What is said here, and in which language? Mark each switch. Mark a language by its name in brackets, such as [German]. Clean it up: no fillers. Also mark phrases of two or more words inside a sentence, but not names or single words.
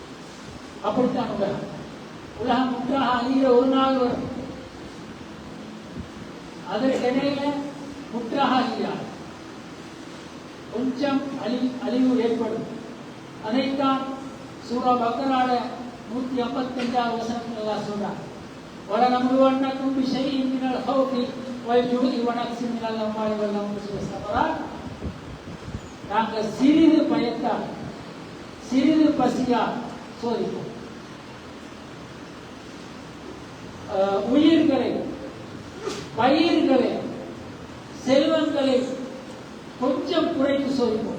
[Tamil] அப்படித்தான் உலகம் முற்றாக அழிகிற ஒரு நாள் வரும். அதற்கிடையில முற்றாக அழியாது, கொஞ்சம் அழிவு ஏற்படும். அதைத்தான் சூரா பக்கரால 155வது வசனத்தில் எல்லாம் சொல்றாங்க. [Arabic] وَلَنَبْلُوَنَّكُمْ بِشَيْءٍ مِنَ الْخَوْفِ وَالْجُوعِ وَنَقْصٍ مِنَ الْأَمْوَالِ وَالْأَنْفُسِ وَالثَّمَرَاتِ. [Tamil] நாங்கள் சிறிது பயத்தால், சிறிது பசியால் சோதிப்போம். உயிர்களை, பயிர்களை, செல்வங்களை கொஞ்சம் குறைத்து சோதிப்போம்.